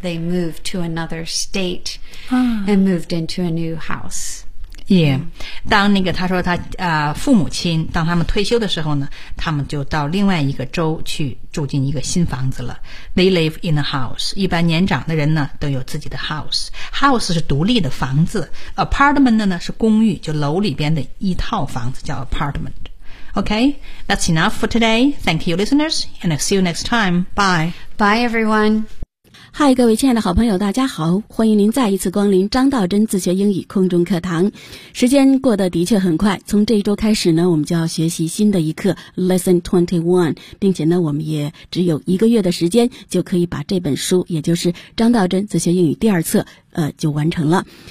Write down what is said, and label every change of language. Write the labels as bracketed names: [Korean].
[English] They moved to another state and moved into a new house. [Chinese] Yeah, 当那个他说他父母亲当他们退休的时候呢，他们就到另外一个州去住进一个新房子了。 [English] They live in a house. [Chinese] 一般年长的人呢都有自己的 house. House 是独立的房子 ，apartment 呢是公寓，就楼里边的一套房子叫 apartment. [English] Okay, that's enough for today. Thank you, listeners, and I'll see you next time. Bye. Bye, everyone. [Chinese] Hi, 各位亲爱的好朋友，大家好，欢迎您再一次光临张道真自学英语空中课堂。时间过得的确很快，从这一周开始呢，我们就要学习新的一课 Lesson 21, 并且呢，我们也只有一个月的时间就可以把这本书，也就是张道真自学英语第二册，就完成了。